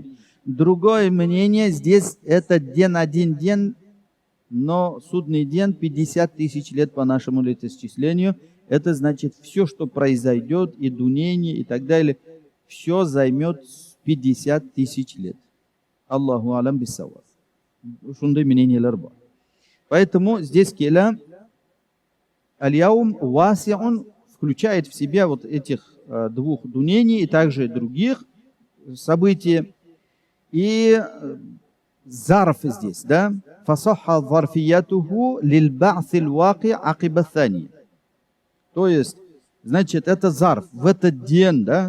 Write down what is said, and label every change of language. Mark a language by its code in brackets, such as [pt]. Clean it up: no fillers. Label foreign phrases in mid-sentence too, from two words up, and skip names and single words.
[ru] Другое мнение, здесь этот день один день, но судный день 50 000 лет по нашему летоисчислению. Это значит все, что произойдет, и дунение, и так далее, все займет 50 000 лет. [ar] الله أعلم بالصواب. [ky] Шундай мнениелер бар. [ru] Поэтому здесь [ar] كلا اليوم واسع [ru] включает в себя вот этих 2 дунений и также других событий. И зарф здесь, да? [ar] فصح ظرفيته للبعث الواقع عقب الثاني. [ru] То есть, значит, это зарф в этот день, да?